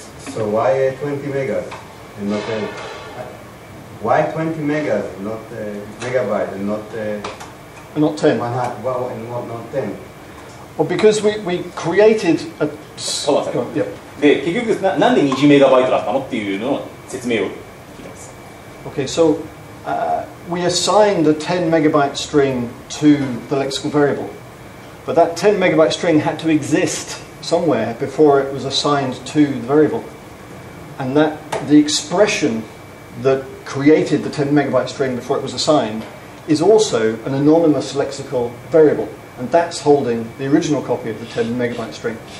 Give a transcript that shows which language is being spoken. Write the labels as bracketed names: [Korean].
[English] So why 20 megas and not why 20 megas, not megabyte, and not 10? Well, and not 10. Well, because we created a. [Japanese] そうなんですよ。 [English] Yep. [Japanese] で、結局なんで20メガバイトだったのっていうのを説明を聞いてます。 [English] Okay, so we assigned a 10 megabyte string to the lexical variable, but that 10 megabyte string had to exist somewhere before it was assigned to the variable, and that the expression that created the 10 megabyte string before it was assigned is also an anonymous lexical variable, and that's holding the original copy of the 10 megabyte string.